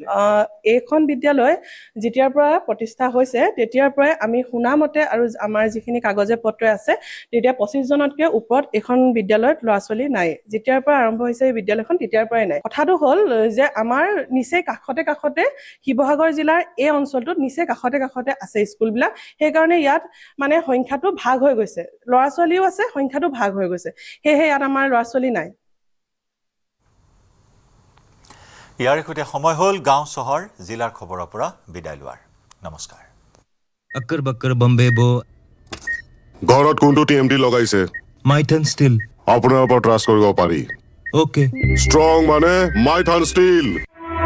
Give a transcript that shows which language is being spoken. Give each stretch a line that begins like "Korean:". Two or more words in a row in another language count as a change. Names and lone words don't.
Assamese: এইখন বিদ্যালয় যেতিয়াৰ পৰা প্ৰতিষ্ঠা হৈছে তেতিয়াৰ পৰাই আমি শুনামতে আৰু আমাৰ যিখিনি কাগজে পত্ৰ আছে তেতিয়া 25 জনতকৈ ওপৰত এখন বিদ্যালয়ত ল'ৰা ছোৱালী নাই যেতিয়াৰ পৰা আৰম্ভ হৈছে এই বিদ্যালয়খন তেতিয়াৰ পৰাই নাই কথাটো হ'ল যে আমাৰ নিচেই কাষতে শিৱসাগৰ জিলাৰ এই অঞ্চলটোত নিচেই কাষতে আছে স্কুলবিলাক সেইকাৰণে ইয়াত মানে সংখ্যাটো ভাগ হৈ গৈছে ল'ৰা ছোৱালীও আছে সংখ্যাটো ভাগ হৈ গৈছে সেয়েহে ইয়াত আমাৰ ল'ৰা ছোৱালী নাই ইয়াৰ সৈতে সময় হ'ল গাঁও চহৰ জিলাৰ খবৰৰ পৰা বিদায় লোৱাৰ নমস্কাৰ
Hindi: अक्कर बक्कर बम्बे बो
Assamese: ঘৰত কোনটো টিএমটি লগাইছে माइथन स्टील আপোনাৰ ওপৰত ট্ৰাষ্ট কৰিব পাৰি ओके ষ্ট্ৰং মানে মাইথান ষ্টীল